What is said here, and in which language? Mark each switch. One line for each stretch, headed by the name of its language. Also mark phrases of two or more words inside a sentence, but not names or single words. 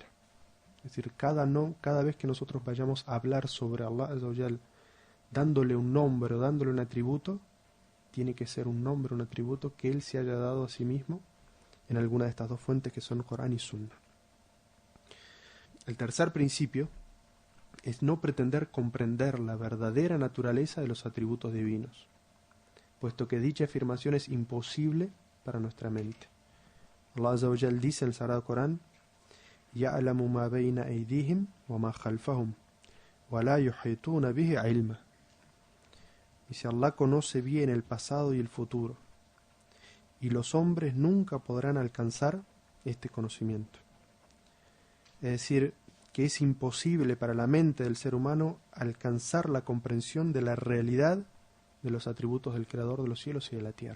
Spanish: Es decir, cada vez que nosotros vayamos a hablar sobre
Arabic: الله عز وجل,
Spanish: dándole un nombre o dándole un atributo, tiene que ser un nombre, un atributo que Él se haya dado a sí mismo en alguna de estas dos fuentes que son Corán y Sunna. El tercer principio es no pretender comprender la verdadera naturaleza de los atributos divinos, puesto que dicha afirmación es imposible para nuestra mente.
Arabic: الله عز وجل
Spanish: dice en el Sagrado Corán:
Arabic: يَعْلَمُ مَا بَيْنَ أَيْدِيهِمْ وَمَا خَلْفَهُمْ وَلَا يُحِيطُونَ بِهِ عِلْمًا.
Spanish: Dice, Allah conoce bien el pasado y el futuro, y los hombres nunca podrán alcanzar este conocimiento. Es decir, que es imposible para la mente del ser humano alcanzar la comprensión de la realidad de los atributos del Creador de los cielos y de la tierra.